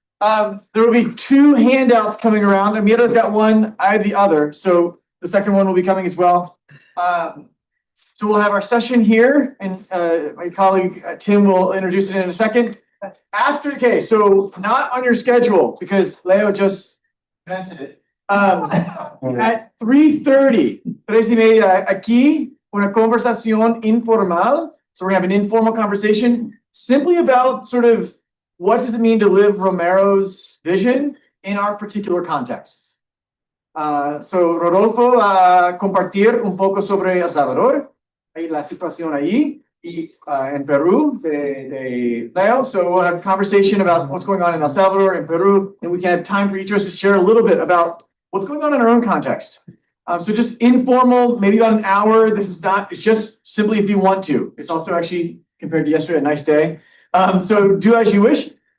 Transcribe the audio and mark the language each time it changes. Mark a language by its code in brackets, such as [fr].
[en] There will be two handouts coming around. Amiro's got one, I have the other. So the second one will be coming as well. So we'll have our session here, and my colleague Tim will introduce it in a second. Okay, so not on your schedule because Leo just presented it. [es] At 3:30, 3:30, aquí, una conversación informal. [en] So we're gonna have an informal conversation simply about sort of what does it mean to live Romero's vision in our particular contexts. [es] So Rodolfo va a compartir un poco sobre El Salvador, y la situación ahí, y en Peru de Leo. [en] So we'll have a conversation about what's going on in El Salvador and Peru, and we can have time for each of us to share a little bit about what's going on in our own context. So just informal, maybe about an hour. It's just simply if you want to. It's also actually, compared to yesterday, a nice day. So do as you wish.